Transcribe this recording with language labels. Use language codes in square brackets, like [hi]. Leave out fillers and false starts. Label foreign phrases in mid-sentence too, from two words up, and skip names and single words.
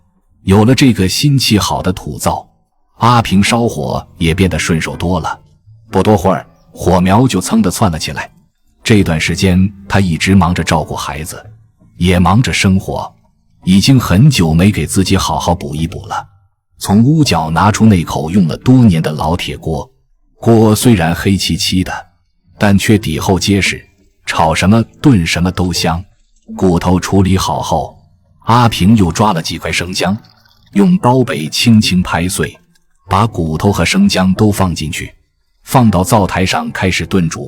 [zh] 有了这個新砌好的土灶，阿平燒火也变得順手多了。不多會兒，火苗就噌地竄了起來。這段時間他一直忙着照顧孩子，也忙着生活，已經很久沒給自己好好補一補了。從屋角拿出那口用了多年的老鐵鍋，鍋雖然黑漆漆的，但卻底厚結實，炒什麼燉什麼都香。骨頭處理好後，阿平又抓了幾塊生薑，用刀背輕輕拍碎，把骨頭和生薑都放進去，放到灶台上開始燉煮。